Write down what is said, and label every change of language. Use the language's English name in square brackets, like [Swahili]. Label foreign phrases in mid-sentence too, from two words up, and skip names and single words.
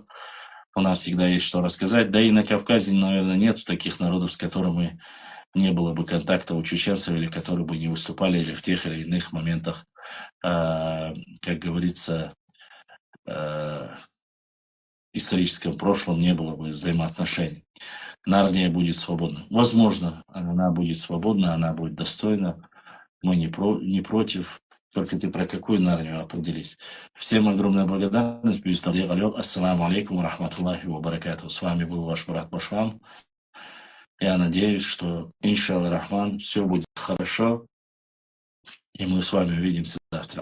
[Russian] У нас всегда есть что рассказать. Да и на Кавказе, наверное, нет таких народов, с которыми не было бы контакта у чеченцев, или которые бы не выступали, или в тех или иных моментах, как говорится, историческом прошлом не было бы взаимоотношений. Нарния будет свободна. Возможно, она будет свободна, она будет достойна. Мы не против. Только ты про какую Нарнию определись. Всем огромная благодарность. [Arabic] السلام عليكم ورحمة الله وبركاته. [Russian] С вами был ваш брат Башлам. Я надеюсь, что, [Arabic] إن شاء الله الرحمن, [Russian] все будет хорошо. И мы с вами увидимся завтра.